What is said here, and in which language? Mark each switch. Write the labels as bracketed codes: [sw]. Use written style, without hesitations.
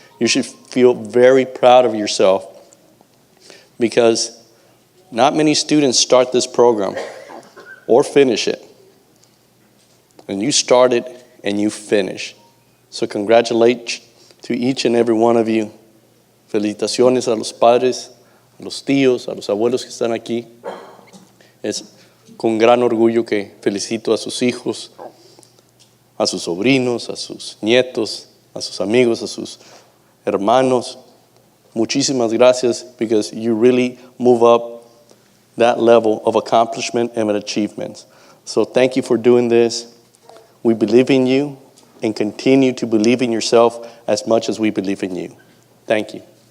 [en] You should feel very proud of yourself, because not many students start this program or finish it. And you started and you finish. So congratulate to each and every one of you. [es] Felicitaciones a los padres, a los tíos, a los abuelos que están aquí. Es con gran orgullo que felicito a sus hijos, a sus sobrinos, a sus nietos, a sus amigos, a sus hermanos. Muchísimas gracias, [en] because you really move up that level of accomplishment and achievements. So thank you for doing this. We believe in you, and continue to believe in yourself as much as we believe in you. Thank you.